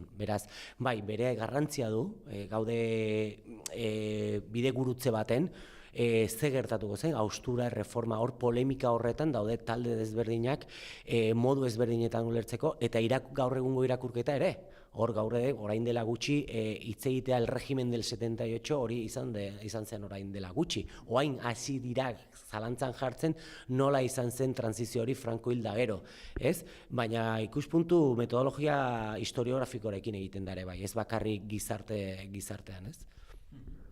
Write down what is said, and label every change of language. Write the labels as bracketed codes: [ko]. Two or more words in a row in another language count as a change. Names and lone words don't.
[eu] Beraz, bere garrantzia du, gaude bide gurutze baten, ze gertatuko zen, haustura, erreforma, hor polemika horretan daude talde desberdinak modu ezberdinetan ulertzeko, eta gaur egungo irakurketa ere. Hor gaur orain dela gutxi hitz egitea [es] el régimen del 78 [eu] hori izan zen orain dela gutxi. Oain hasi dira zalantzan jartzen nola izan zen transizio hori Franko hilda gero, ez? Baina ikuspuntu metodologia historiografikorekin egiten da ere bai, ez bakarrik gizartean, ez?